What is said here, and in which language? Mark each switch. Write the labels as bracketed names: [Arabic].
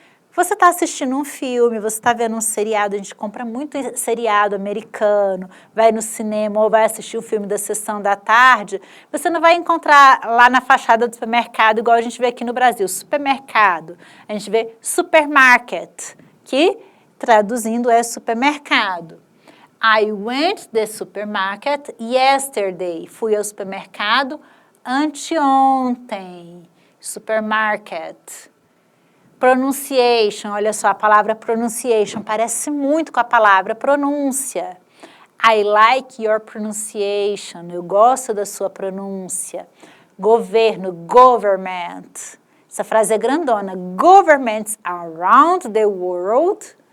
[Portuguese] Você está assistindo um filme, você está vendo um seriado, a gente compra muito seriado americano, vai no cinema ou vai assistir o filme da sessão da tarde, você não vai encontrar lá na fachada do supermercado, igual a gente vê aqui no Brasil, supermercado. A gente vê supermarket, que traduzindo é supermercado. [English] I went to the supermarket yesterday. [Portuguese] Fui ao supermercado anteontem. [English] Supermarket. [Portuguese] Pronunciation, olha só, a palavra pronunciation parece muito com a palavra pronúncia. [English] I like your pronunciation, [Portuguese] eu gosto da sua pronúncia. Governo, government. Essa frase é grandona. [English] Governments around the world.